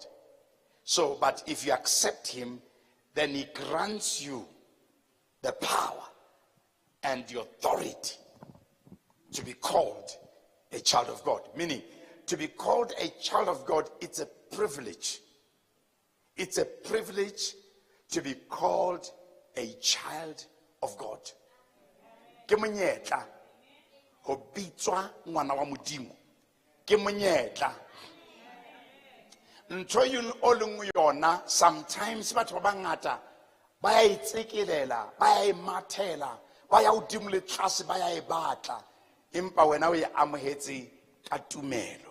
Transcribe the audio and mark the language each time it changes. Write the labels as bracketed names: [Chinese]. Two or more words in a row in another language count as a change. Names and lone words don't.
[English] So, but if you accept Him, then He grants you the power and the authority to be called a child of God. Meaning, to be called a child of God, it's a privilege. It's a privilege to be called a child of God. [Southern Sotho] Ke monyetla ho bitswa ngwana wa modimo. Ke monyetla. Ntho yun o leng yona sometimes batho ba bangata ba ya itsekelela, ba ya imathela, ba ya hodimo le tlase, ba ya e batla, empa wena o e amohetse ka tumelo.